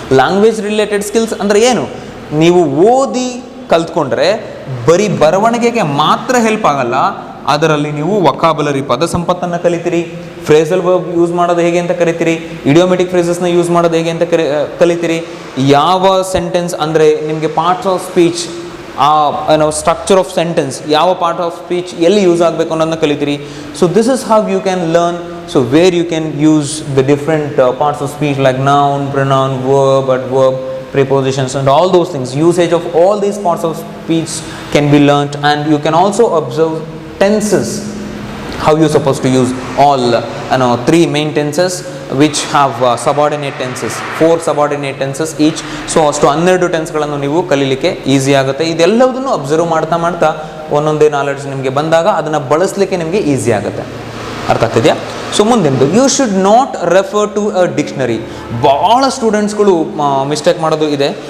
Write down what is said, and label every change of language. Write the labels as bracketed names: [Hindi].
[Kannada] Language related skills ಅಂದರೆ ಏನು? ನೀವು ಓದಿ ಕಲ್ತ್ಕೊಂಡ್ರೆ ಬರೀ ಬರವಣಿಗೆಗೆ ಮಾತ್ರ ಹೆಲ್ಪ್ ಆಗಲ್ಲ, ಅದರಲ್ಲಿ ನೀವು ವೊಕಾಬುಲರಿ, ಪದ ಸಂಪತ್ತನ್ನು ಕಲಿತೀರಿ, ಫ್ರೇಸಲ್ ವರ್ಬ್ ಯೂಸ್ ಮಾಡೋದು ಹೇಗೆ ಅಂತ ಕಲಿತೀರಿ, ಇಡಿಯೋಮೆಟಿಕ್ ಫ್ರೇಸಸ್ನ ಯೂಸ್ ಮಾಡೋದು ಹೇಗೆ ಅಂತ ಕಲಿತೀರಿ, ಯಾವ ಸೆಂಟೆನ್ಸ್ ಅಂದರೆ ನಿಮಗೆ parts of speech, structure of sentence, ಯಾವ ಪಾರ್ಟ್ ಆಫ್ ಸ್ಪೀಚ್ ಎಲ್ಲಿ ಯೂಸ್ ಆಗಬೇಕು ಅನ್ನೋದನ್ನ ಕಲಿತೀರಿ. [English] So this is how you can learn. So where you can use the different parts of speech like noun, pronoun, verb, adverb, prepositions and all those things. Usage of all these parts of speech can be learnt, and you can also observe tenses, how you supposed to use all three main tenses which have subordinate tenses, 4 subordinate tenses each. [Kannada] So ಅಷ್ಟು 12 ಟೆನ್ಸ್ಗಳನ್ನು ನೀವು ಕಲೀಲಿಕ್ಕೆ easy ಆಗುತ್ತೆ. ಇದೆಲ್ಲದನ್ನು observe ಮಾಡ್ತಾ ಮಾಡ್ತಾ ಒಂದೊಂದೇ knowledge ನಿಮಗೆ ಬಂದಾಗ ಅದನ್ನು ಬಳಸಲಿಕ್ಕೆ ನಿಮಗೆ ಈಸಿ ಆಗುತ್ತೆ. ಅರ್ಥ ಆಗ್ತಿದೆಯಾ. [English] So ಮುಂದೆಂದು, you should not refer to a dictionary. [Kannada] ಭಾಳ ಸ್ಟೂಡೆಂಟ್ಸ್ಗಳು ಮಿಸ್ಟೇಕ್ ಮಾಡೋದು ಇದೆ.